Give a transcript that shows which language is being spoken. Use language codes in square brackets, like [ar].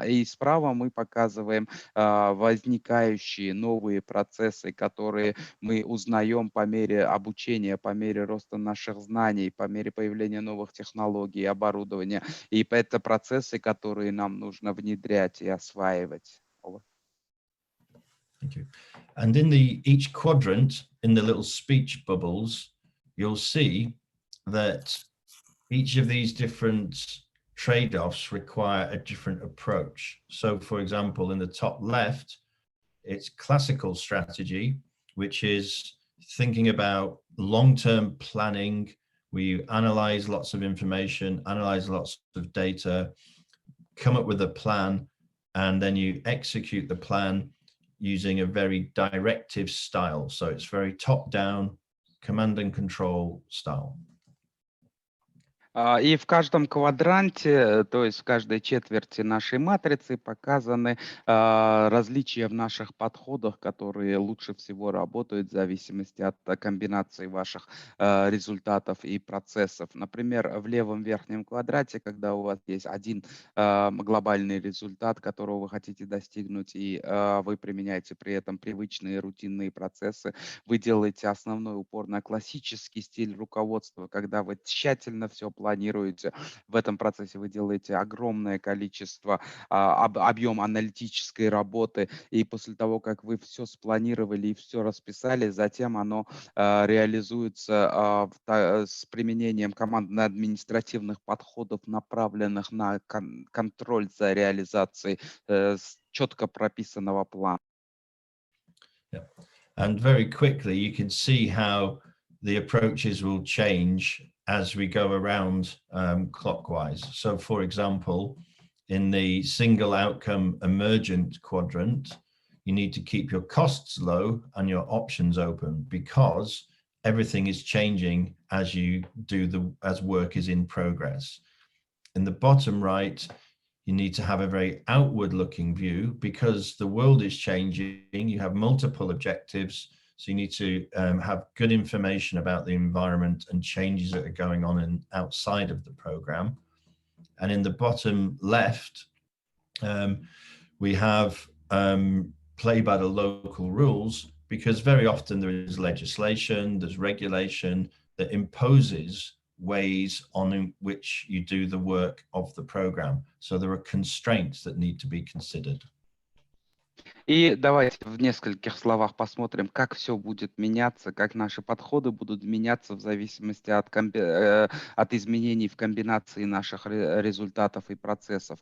[ru] И справа мы показываем возникающие новые процессы, которые мы узнаем по мере обучения, по мере роста наших знаний, по мере появления новых технологий, оборудования. И это процессы, которые нам нужно внедрять и осваивать. [en] Thank you. And in each quadrant, in the little speech bubbles, you'll see that each of these different trade-offs require a different approach. So for example, in the top left, it's classical strategy, which is thinking about long-term planning, where you analyze lots of information, analyze lots of data, come up with a plan, and then you execute the plan using a very directive style. So it's very top-down, command and control style. [ru] И в каждом квадранте, то есть в каждой четверти нашей матрицы показаны различия в наших подходах, которые лучше всего работают в зависимости от комбинации ваших результатов и процессов. Например, в левом верхнем квадрате, когда у вас есть один глобальный результат, которого вы хотите достигнуть, и вы применяете при этом привычные рутинные процессы, вы делаете основной упор на классический стиль руководства, когда вы тщательно все планируете. В этом процессе вы делаете огромное количество, объем аналитической работы, и после того, как вы все спланировали и все расписали, затем оно реализуется с применением командно-административных подходов, направленных на контроль за реализацией четко прописанного плана. [en] Yeah. And very quickly, you can see how the approaches will change as we go around clockwise. So for example, in the single outcome emergent quadrant, you need to keep your costs low and your options open, because everything is changing as as work is in progress. In the bottom right, you need to have a very outward looking view, because the world is changing. You have multiple objectives. So you need to have good information about the environment and changes that are going on outside of the program. And in the bottom left, we have play by the local rules, because very often there is legislation, there's regulation that imposes ways on which you do the work of the program. So there are constraints that need to be considered. [ru] И давайте в нескольких словах посмотрим, как все будет меняться, как наши подходы будут меняться в зависимости от изменений в комбинации наших результатов и процессов.